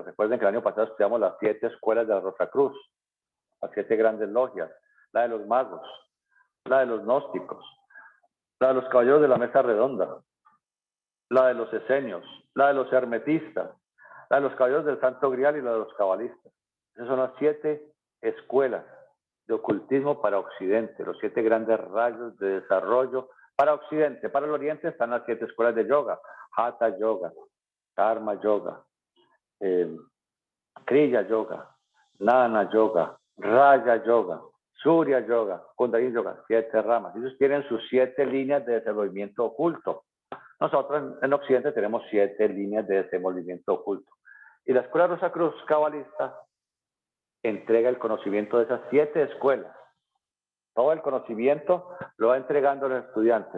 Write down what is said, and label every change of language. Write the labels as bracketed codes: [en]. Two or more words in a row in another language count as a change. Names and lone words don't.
[es] Recuerden que el año pasado estudiamos las 7 escuelas de la Rosacruz, las 7 grandes logias, la de los magos, la de los gnósticos, la de los caballeros de la mesa redonda, la de los esenios, la de los hermetistas, la de los caballeros del Santo Grial y la de los cabalistas. Esas son las 7 escuelas de ocultismo para Occidente, los 7 grandes rayos de desarrollo para Occidente. Para el Oriente están las 7 escuelas de yoga: Hatha Yoga, Karma Yoga, Kriya Yoga, Jnana Yoga, Raya Yoga, Surya Yoga, Kundalini Yoga, 7 ramas. Ellos tienen sus 7 líneas de desenvolvimiento oculto. Nosotros en Occidente tenemos 7 líneas de desenvolvimiento oculto. Y la Escuela Rosacruz cabalista entrega el conocimiento de esas 7 escuelas. Todo el conocimiento lo va entregando a los estudiantes.